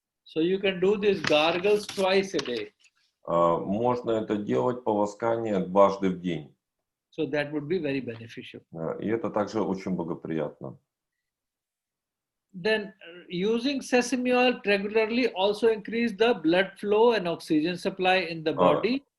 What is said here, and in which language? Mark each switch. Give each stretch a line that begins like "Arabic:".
English: So you can do these gargles twice a day.
Russian: Можно это делать, полоскание дважды в день.
English: So that would be very beneficial.
Russian: И это также очень благоприятно.
English: Then using sesame oil regularly also increase the blood flow and oxygen supply in the body.